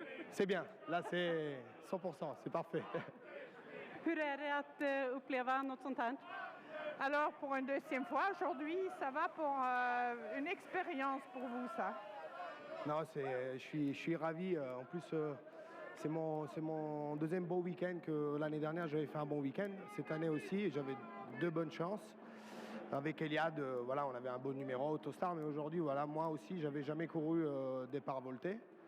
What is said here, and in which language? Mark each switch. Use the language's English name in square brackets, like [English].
[French] C'est bien, là c'est 100%, c'est parfait. [Swedish] Hur är det att uppleva något sånt här? [French] Alors pour une deuxième fois aujourd'hui, ça va pour une expérience pour vous ça? Non, je suis ravi. En plus, c'est mon deuxième beau week-end que l'année dernière j'avais fait un bon week-end. Cette année aussi, j'avais 2 bonnes chances. Avec Eliade, voilà, on avait un bon numéro Autostar, mais aujourd'hui, voilà, moi aussi, j'avais jamais couru départ volté.